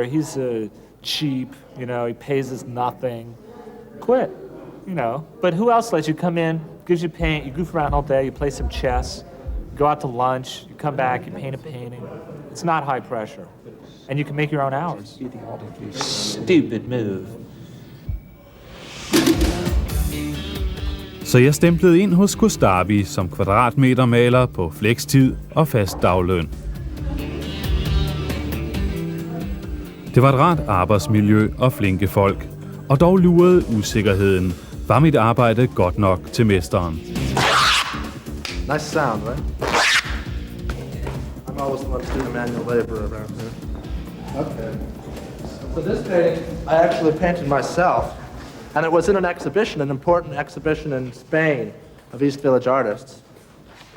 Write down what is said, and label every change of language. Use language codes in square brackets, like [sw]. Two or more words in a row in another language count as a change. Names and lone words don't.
[en] He's cheap, you know, he pays us nothing. Quit, you know. But who else lets you come in, gives you paint, you goof around all day, you play some chess, you go out to lunch, you come back, you paint a painting. It's not high pressure. And you can make your own hours. Stupid move. [da] Så jeg stemplede ind hos Kostabi som kvadratmetermaler på flekstid og fast dagløn. Det var et rart arbejdsmiljø og flinke folk, og dog lurede usikkerheden. Var mit arbejde godt nok til mesteren? [en] Nice sound, right? I'm always the one doing the manual labor around here. Okay. So this painting I actually painted myself, and it was in an exhibition, an important exhibition in Spain of East Village artists.